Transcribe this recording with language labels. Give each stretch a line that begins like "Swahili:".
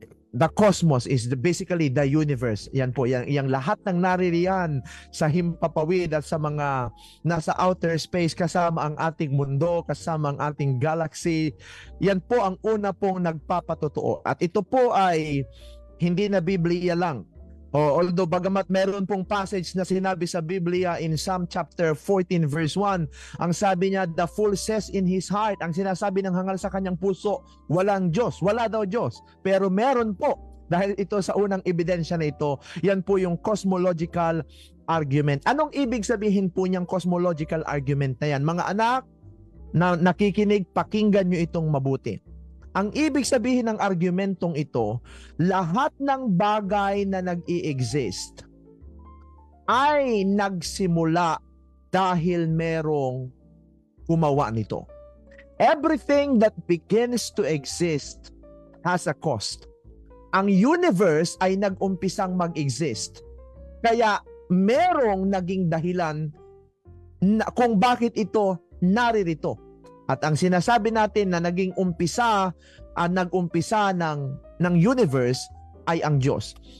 English: The cosmos is basically the universe.
Filipino: Yan po, yung lahat ng naririyan sa himpapawid at sa mga nasa outer space kasama ang ating mundo, kasama ang ating galaxy. Yan po ang una pong nagpapatotoo. At ito po ay hindi na Biblia lang. Although bagamat meron pong passage na sinabi sa Biblia in Psalm chapter 14 verse 1, ang sabi niya,
English: the fool says in his heart,
Filipino: ang sinasabi ng hangal sa kanyang puso, walang Diyos, wala daw Diyos. Pero meron po, dahil ito sa unang ebidensya na ito, yan po yung cosmological argument. Anong ibig sabihin po niyang cosmological argument na yan? Mga anak na nakikinig, pakinggan nyo itong mabuti. Ang ibig sabihin ng argumentong ito, lahat ng bagay na nag-i-exist ay nagsimula dahil merong gumawa nito.
English: Everything that begins to exist has a cost.
Filipino: Ang universe ay nag-umpisang mag-exist. Kaya merong naging dahilan na kung bakit ito naririto. At ang sinasabi natin na naging umpisa, nag-umpisa ng universe ay ang Diyos.